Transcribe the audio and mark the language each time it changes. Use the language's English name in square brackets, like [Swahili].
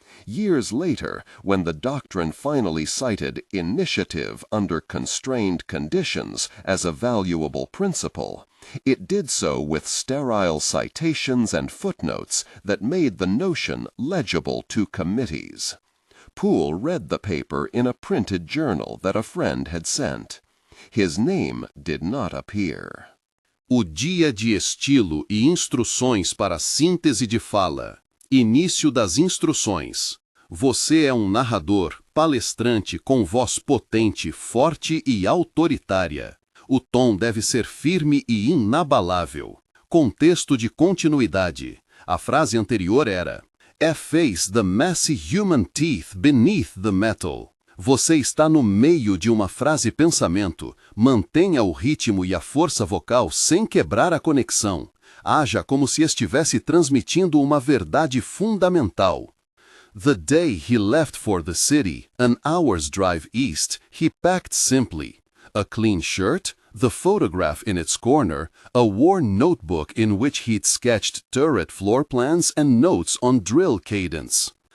[English] Years later, when the doctrine finally cited initiative under constrained conditions as a valuable principle, it did so with sterile citations and footnotes that made the notion legible to committees. Pool read the paper in a printed journal that a friend had sent. His name did not appear. [Portuguese] O Dia de Estilo e Instruções para Síntese de Fala. Início das instruções. Você é narrador, palestrante com voz potente, forte e autoritária. O tom deve ser firme e inabalável. Contexto de continuidade. A frase anterior era: [English] Efface the messy human teeth beneath the metal. [Portuguese] Você está no meio de uma frase-pensamento. Mantenha o ritmo e a força vocal sem quebrar a conexão. Haja como se estivesse transmitindo uma verdade fundamental. [English] The day he left for the city, an hour's drive east, he packed simply. A clean shirt, the photograph in its corner, a worn notebook in which he'd sketched turret floor plans and notes on drill cadence.